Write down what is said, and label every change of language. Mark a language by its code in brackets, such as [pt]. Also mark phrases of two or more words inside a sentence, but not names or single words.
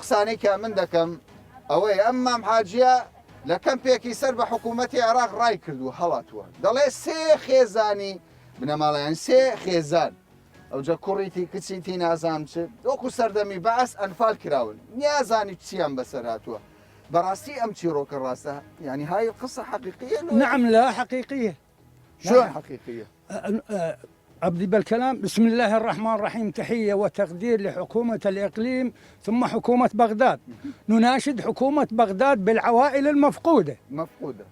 [ckb] قسانەی کە من دەکەم ئەوەی ئەم مام حاجیە لە کەمپێکی سەر بە حکوومەتی عێراق ڕای کردو هەڵاتوە دەڵێ 3 خێزانی بنەماڵیان 3 خێزان ئەوجە کوڕیتی کچیتی نازام چ وەکو سەردەمی بەعس ئەنفال کراون نیازانی چیان بەسەر هاتووە بەڕاستی ئەم چیرۆکە ڕاستە [ar] يعني هاي القصة حقيقية؟ نعم لا حقيقية. شلون حقيقية؟ أبدي بالكلام بسم الله الرحمن الرحيم تحية وتقدير لحكومة الإقليم ثم حكومة بغداد نناشد حكومة بغداد بالعوائل المفقودة